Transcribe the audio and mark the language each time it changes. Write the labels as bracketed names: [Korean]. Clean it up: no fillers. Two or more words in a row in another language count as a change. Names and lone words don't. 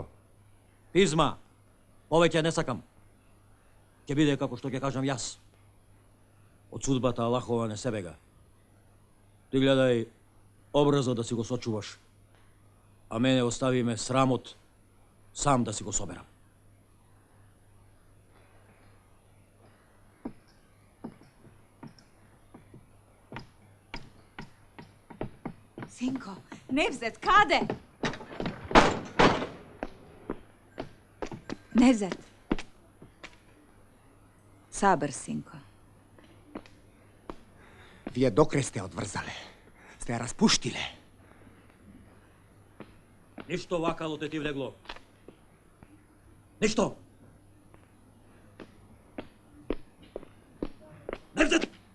[Macedonian] Пизма. Повеќе не сакам. Ќе биде како што ќе кажам јас. Од судбата Аллахова не се бега. Ти гледај образот да си го сочуваш. А мене остави ме срамот сам да си го соберам. Sinko, Nevzet, kade? Nevzet. Saber, Sinko. Вие докрај сте одврзале. Сте ја распуштиле. Ништо вакало те ти влегло. Ништо. Невзет!